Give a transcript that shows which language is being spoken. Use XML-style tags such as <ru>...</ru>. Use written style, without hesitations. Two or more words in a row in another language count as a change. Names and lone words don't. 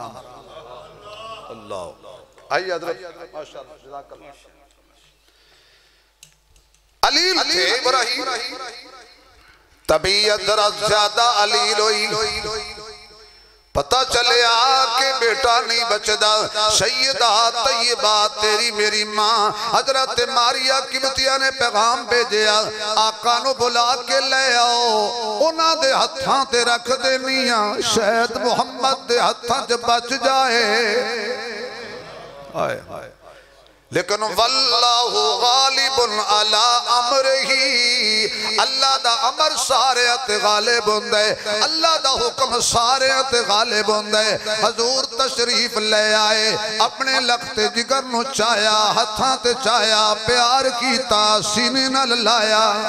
<pa>اللہ آئیے علیل تھے ابراہیم، طبیعت ذرا زیادہ علیل ہوئی، پتا چلے کہ بیٹا نہیں بچدا. سیدہ طیبہ تیری میری ماں حضرت ماریہ قبطیہ نے پیغام بھیجا آقا نوں بلا کے لے آؤ، انہاں دے ہتھاں تے رکھ دینی آ، شاید محمد دے ہتھاں چ بچ جائے. ہائے ہائے لیکن</pa> <ar>والله غالب على أمره,</ar> <pa>اللہ دا امر سارے تے غالب ہندا ہے، اللہ دا حکم سارے تے غالب ہندا ہے. حضور تشریف لے آئے، اپنے لختِ جگر نوں چایا، ہتھاں تے چایا، پیار کیتا، سینے نال لایا.</pa>